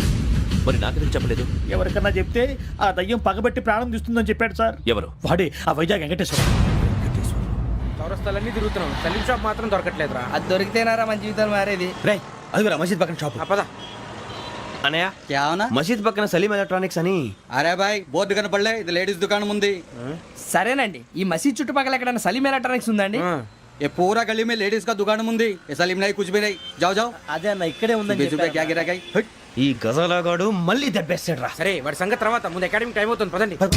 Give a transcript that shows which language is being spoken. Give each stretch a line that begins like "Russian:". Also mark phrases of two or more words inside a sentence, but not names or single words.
Telugu: మరి నాకెందుకు చెప్పలేదు? ఎవరికన్నా చెప్తే ఆ దయ్యం పగబెట్టి ప్రాణం తీస్తుందని చెప్పాడు సార్. ఎవరు? వాడే, ఆ వైజాగ్ వెంకటేశ్వర. చౌరస్తాలన్నీ తిరుగుతున్నాం, సలీం షాప్ మాత్రం దొరకట్లేదురా. అది దొరికితేనారా మన జీవితాలు మారేది. రేయ్, అదిగురా మసీద్ పక్కన షాప్. పద. అనయ్య,
Hindi: क्या होना?
Telugu: మసీద్ పక్కన సలీం ఎలక్ట్రానిక్స్ అని.
Hindi: अरे भाई बहुत
Telugu: కనపడలే, ఇది లేడీస్ దుకాణం ఉంది. సరేనండి, ఈ మసీద్ చుట్టుపక్కల ఎక్కడైనా సలీం ఎలక్ట్రానిక్స్ ఉందండి?
Hindi: ये पूरा गली में लेडीज का दुकान मुंदी. ये सलीम नहीं, कुछ भी नहीं. जाओ जाओ.
Telugu: అదే అన్న, ఇక్కడే ఉందని
Hindi: बीच रुपए क्या गिरा गई.
Telugu: ఈ గజాలగాడు మళ్ళీ దెబ్బేస్తాడు రా. సరే, వాడి సంగతి తర్వాత, ముందు అకాడమీ టైం అవుతుంది, పదండి.